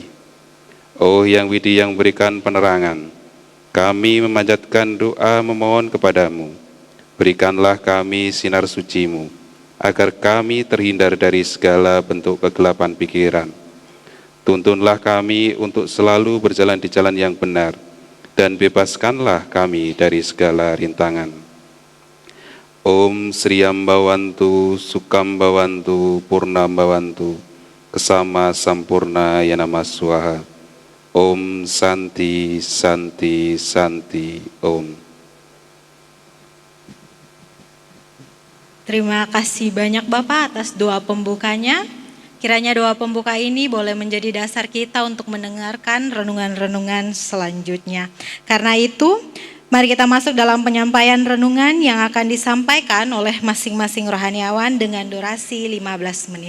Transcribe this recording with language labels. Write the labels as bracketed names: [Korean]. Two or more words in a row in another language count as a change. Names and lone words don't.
[Indonesian] Oh Yang Widi yang berikan penerangan, kami memanjatkan doa memohon kepadamu, berikanlah kami sinar suci-Mu, agar kami terhindar dari segala bentuk kegelapan pikiran. Tuntunlah kami untuk selalu berjalan di jalan yang benar, dan bebaskanlah kami dari segala rintangan. [Sanskrit] ॐ श्रीम्भवन्तु सुखम्भवन्तु पूर्णम्भवन्तु क्षमा सम्पूर्ण यनम स्वाहा. ॐ शान्तिः शान्तिः शान्तिः ॐ. [Indonesian] Terima kasih banyak Bapak atas doa pembukanya. Kiranya doa pembuka ini boleh menjadi dasar kita untuk mendengarkan renungan-renungan selanjutnya. Karena itu, mari kita masuk dalam penyampaian renungan yang akan disampaikan oleh masing-masing rohaniawan dengan durasi 15 menit.